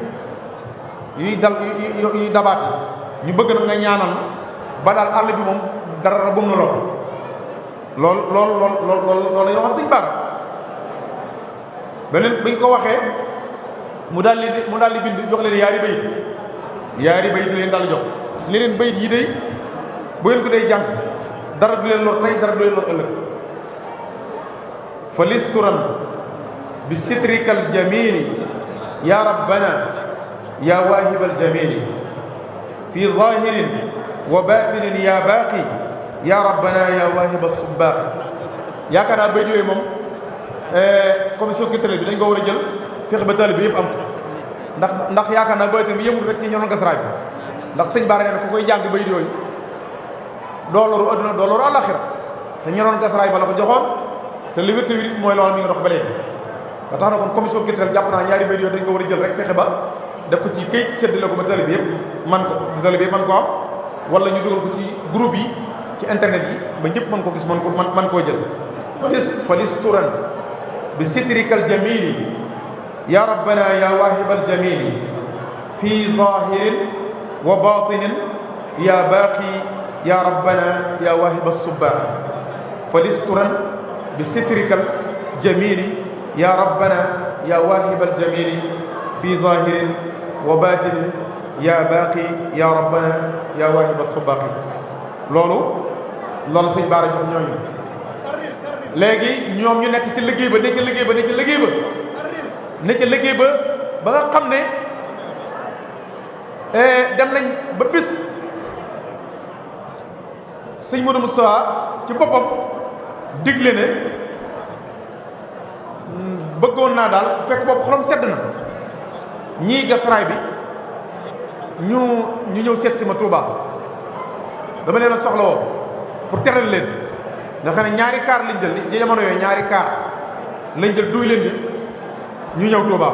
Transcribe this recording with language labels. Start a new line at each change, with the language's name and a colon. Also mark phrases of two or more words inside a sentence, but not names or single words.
Wolof: yuy dabaat ñu bëgg na nga ñaanal ba daal àll bi moom dara bu mu na lool loolu la ñu wax Sëñ Bara beneen bi ñu ko waxee mu daal di bind jox leen yaari bayit leen daal jox li leen bayit yi day bu ngeen ko day jàng dara du leen lor tey dara du leen lor ëllëg fa listuran bi
Arabic: سترك الجميل يا ربنا يا واهب الجميل في ظاهر وباطن يا باقي يا ربنا يا واهب السباقي
Wolof: yaakaar naa bayit yooyu moom
French: commission culturelle
Wolof: bi dañ ko war a jël fexe ba taalibe bi yëpp am ndax yaakaar naa bayit bi yëmul rek ci ñoom gasraay bi ndax sëñ Bara nee na ku koy jàng bayit yooyu doo loru adduna doo loru àllaxira te ñoroon gasraay ba la ko joxoon te li wér te wér mooy loolu mi ngi dox ba léegi ba tax na kon
French: commission culturelle
Wolof: jàpp naa ñaari bayit yooyu dañ ko war a jël rek fexe ba def ko ci këyit séddale ko ba taalibe bi yëpp man ko am wala ñu dugal ko ci groupe yi ci internet yi ba ñëpp mën ko gis mën koo jël falisturan bi
Arabic: سترك الجميل يا ربنا يا واهب الجميل في ظاهر وباطن يا باقي يا ربنا يا واهب السباقي
Wolof: falisturan bi
Arabic: سترك الجميل يا ربنا يا واهب الجميل في ظاهر وباطن يا باقي يا ربنا يا واهب السباقي
Wolof: loolu sëñ Baara jox ñooñu léegi ñoom ñu nekk ci liggéey ba ne ca liggéey ba ne ca liggéey ba ne ca liggéey ba ba nga xam ne dem nañ ba bis sëñ Modou Moustapha ci boppam digle ne bëggoon naa daal fekk boobu xolam sedd na ñii gas raay bi ñu ñëw seet si ma Touba dama leen a soxla woo pour teral leen nga xam ne ñaari kaar lañ jël ci jamono yooyu ñaari kaar lañ jël duy leen di ñu ñëw